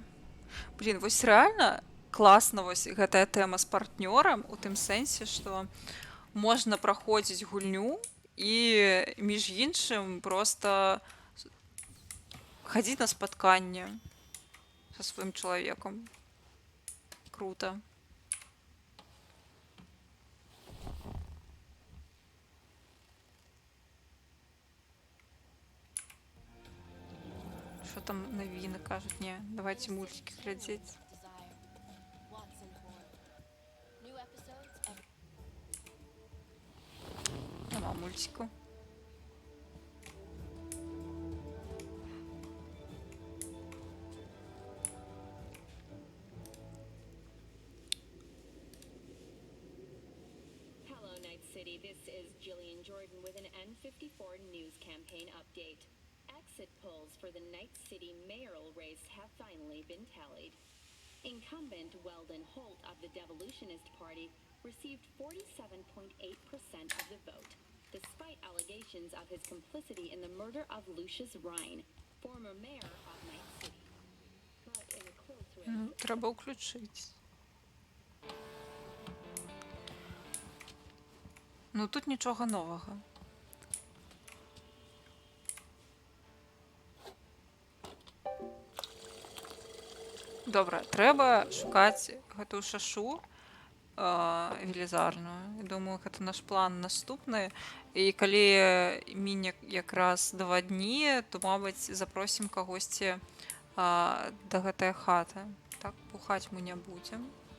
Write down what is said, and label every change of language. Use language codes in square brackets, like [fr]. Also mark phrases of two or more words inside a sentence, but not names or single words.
[be] Блін, вось рэальна класна вось гэтая тэма з партнёрам у тым сэнсе, што можна праходзіць гульню і між іншым проста хадзіць на спатканне са сваім чалавекам. [uk] Круто. Що там новини кажуть? Ні, давайте мультики глядеть. Нема мультику. [en] Hello, Night City. This is Jillian Jordan with an N54 news campaign update. Exit polls for the Night City mayoral race have finally been tallied. Incumbent Weldon Holt of the Devolutionist Party received 47.8% of the vote, despite allegations of his complicity in the murder of Lucius Rhine, former mayor of Night City. But in a close race, [uk] Треба включити. Ну тут нічого нового. [be] Добре, треба шукаць гэтую шашу велізарную. Думаю, гэта наш план наступны. І калі міне якраз 2 дні, то, мабыць, запросім кагосьці да гэтай хаты. Так, пухаць мы не будзем.